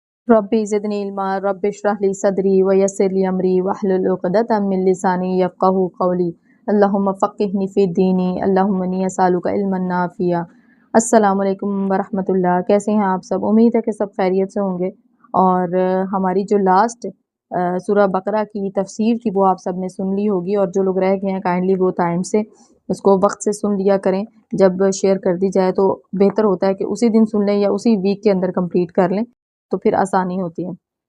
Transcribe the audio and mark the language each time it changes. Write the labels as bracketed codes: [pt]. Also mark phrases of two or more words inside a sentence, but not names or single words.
[ar] رب زدني علما رب اشرح لي صدري ويسر لي أمري واحلل عقدة من لساني يفقهوا قولي اللهم فقهني في الدين اللهم إني أسألك علما نافعا. السلام عليكم ورحمة الله. [ur] کیسے ہیں آپ سب? امید ہے کہ سب خیریت سے ہوں گے۔ اور ہماری جو لاسٹ سورہ بقرہ کی تفسیر تھی وہ آپ سب نے سن لی ہوگی، اور جو لوگ رہ گئے ہیں کائنڈلی وہ ٹائم سے اس کو وقت سے سن لیا کریں. جب شیئر کر دی جائے تو بہتر ہوتا ہے کہ اسی دن سن لیں یا اسی ویک کے اندر کمپلیٹ کر لیں، تو پھر آسانی ہوتی ہے.